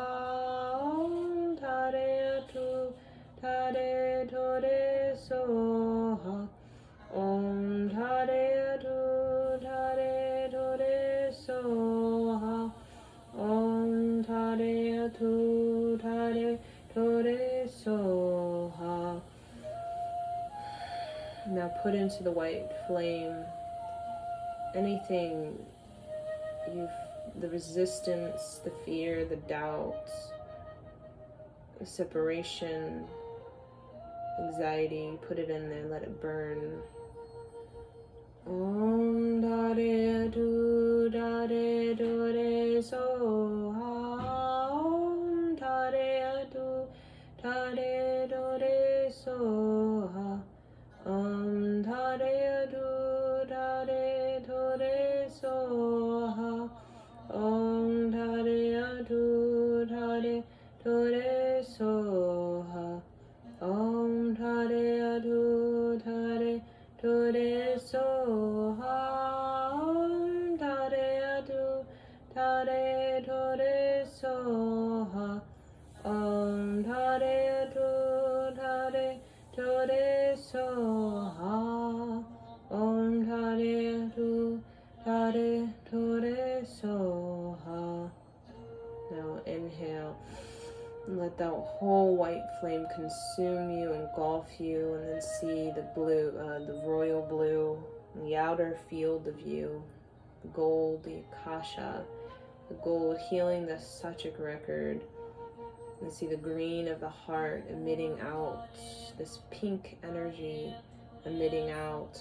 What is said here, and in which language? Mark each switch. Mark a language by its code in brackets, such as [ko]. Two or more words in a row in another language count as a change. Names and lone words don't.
[sa] Om tare atu tare tore soha. Om tare atu tare tore soha. Om tare atu tare tore soha. [en] Now put into the white flame anything the resistance, the fear, the doubts, the separation, anxiety. Put it in there, let it burn. [sa] Om dare du dare dore soha. Om dare du dare dore soha. Om dare du dare dore soha. Om dare du dare dore soha. Om dare du dare dore soha. Om dare du dare dore soha. Om dare du dare dore soha. Om dare du dare dore soha. [en] Now inhale. And let that whole white flame consume you, engulf you, and then see the blue, the royal blue, the outer field of you, the gold, the akasha, the gold healing the Sachik record, and see the green of the heart emitting out, this pink energy emitting out.